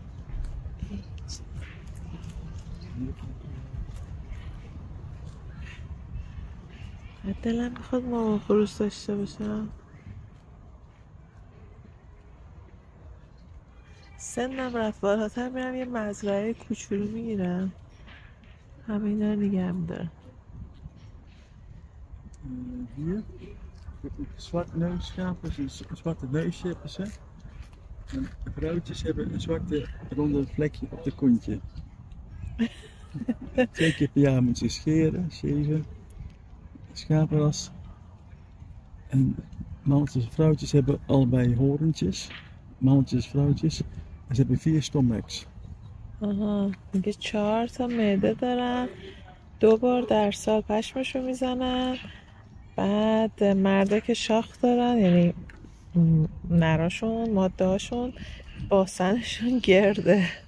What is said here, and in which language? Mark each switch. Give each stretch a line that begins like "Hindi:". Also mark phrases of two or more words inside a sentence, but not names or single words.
Persian: دلم میخواد مرغ و خروس داشته باشم. سنم رفت بالاتر میرم یه مزرعه کوچولو میگیرم. همه اینا دیگه هم دارم.
Dutch: Hier heb ik zwart neusschapen, een zwarte neusje hebben ze. En de vrouwtjes hebben een zwarte ronde vlekje op de kontje. 2 keer per jaar moeten ze scheren, 7 schapenras. En mannetjes en vrouwtjes hebben allebei horentjes, mannetjes en vrouwtjes. En ze hebben 4 stomachs.
Persian: آها میگه 4 تا معده دارن، 2 بار در سال پشمشو میزنن. بعد مردا که شاخ دارن یعنی نراشون ماده هاشون باسنشون گرده.